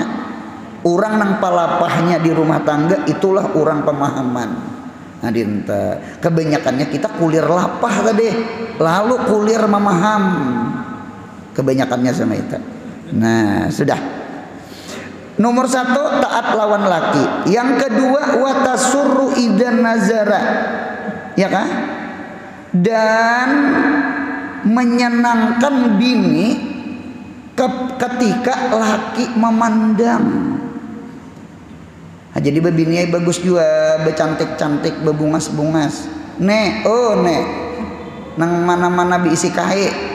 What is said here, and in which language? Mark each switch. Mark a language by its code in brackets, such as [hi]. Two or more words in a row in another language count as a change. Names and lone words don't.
[bjn] Orang nang palapahnya di rumah tangga itulah orang pemahaman. Nah dinta kebanyakannya kita kulir lapah tadi lalu kulir memaham kebanyakannya sama itu. Nah sudah. Nomor 1 taat lawan laki. Yang kedua [ar] وتسره إذا نظر. [bjn] Ya kan? Dan menyenangkan bini ketika laki memandang. Nah, jadi bini bagus juga, becantik-cantik, bebungas-bungas. Nek nang mana-mana biisi kae.